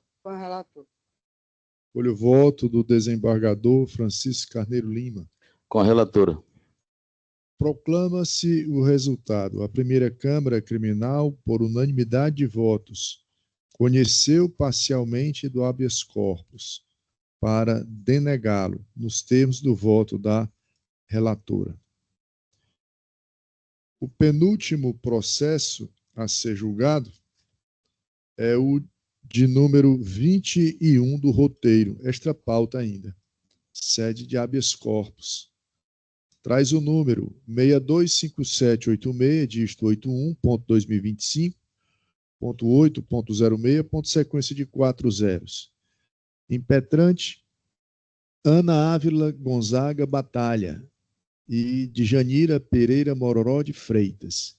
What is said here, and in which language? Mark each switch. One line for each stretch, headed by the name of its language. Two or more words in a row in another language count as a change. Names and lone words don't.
Portuguese: Com o relator. Olho o voto do desembargador Francisco Carneiro Lima. Com a relatora. Proclama-se o resultado. A primeira Câmara Criminal, por unanimidade de votos, conheceu parcialmente do
Latin: habeas corpus
Portuguese: para denegá-lo, nos termos do voto da relatora. O penúltimo processo a ser julgado é o de número 21 do roteiro, extra pauta ainda, sede de
Latin: habeas corpus.
Portuguese: Traz o número 625786, dígito 81.2025.8.06, sequência de 4 zeros. Impetrante, Ana Ávila Gonzaga Batalha e Djanira Pereira Mororó de Freitas.